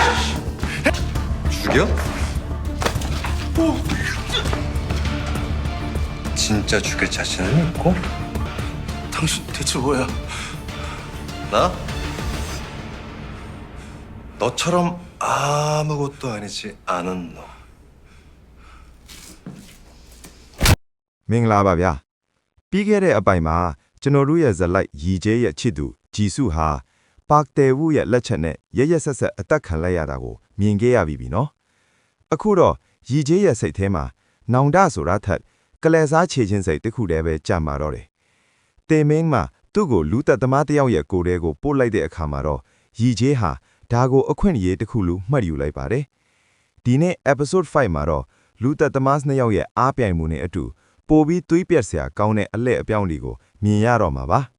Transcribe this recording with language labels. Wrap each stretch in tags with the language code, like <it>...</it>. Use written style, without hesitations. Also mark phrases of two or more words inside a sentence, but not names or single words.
<ko>죽여? 진짜 죽일 자신은 있고? 당신 대체 뭐야? 나? 너처럼 아무것도 아니지 않은 너.</ko> <my>မင်္ဂလာပါဗျာပြီးခဲ့တဲ့အပိုင်မှာကျွန်တော်တို့ရဲ့ဇလိုက်ရီကျဲရဲ့ချစ်သူဂျီစုဟာပါကတဲဝူရဲ့လက်ချက်နဲ့ရရဆက်ဆက် အသက်ခံလိုက်ရတာကိုမြင်ခဲ့ရပြီနော်အခုတော့ရီကျဲရဲ့စိတ်ထဲမှာနောင်တဆိုတာထက်ကလဲစားခြေချင်းစိတ်တစ်ခုတည်းပဲကြာမှာတော့တယ်တေမင်းမှာသူ့ကိုလူသက်သမားတစ်ယောက်ရဲ့ကိုယ်တဲကိုပို့လိုက်တဲ့အခါမှာတော့ရီကျဲဟာဒါကိုအခွင့်အရေးတစ်ခုလိုမှတ်ယူလိုက်ပါတယ်ဒီနေ့ episode 5မှာတော့လူသက်သမားနှစ်ယောက်ရဲ့အားပြိုင်မှုနဲ့အတူပိုပြီးသွေးပြက်စရာကောင်းတဲ့အလဲ့အပြောင်းတွေကိုမြင်ရတော့မှာပါ</my>